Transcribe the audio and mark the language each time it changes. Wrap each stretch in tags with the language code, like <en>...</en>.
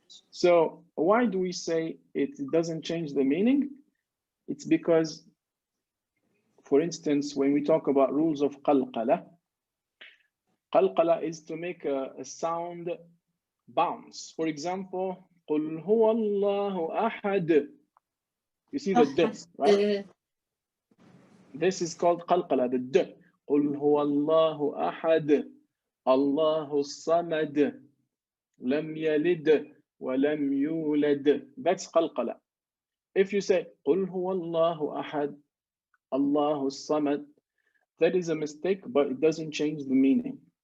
<en>So why do we say it doesn't change the meaning? It's because, for instance, when we talk about rules of qalqala is to make a sound bounce. For example,</en> <ar>قُلْ هُوَ اللَّهُ أَحَدٌ.</ar> <en>You see the d, right? This is called qalqala, the d.</en> <ar>قُلْ هُوَ اللَّهُ أَحَدٌ اللَّهُ الصَّمَدُ لَمْ يَلِدْ وَلَمْ يُولَدْ.</ar> <en>That's qalqala. If you say</en> <ar>قُلْ هُوَ اللَّهُ أَحَدٌ اللَّهُ الصَّمَدُ,</ar> <en>that is a mistake, but it doesn't change the meaning.</en>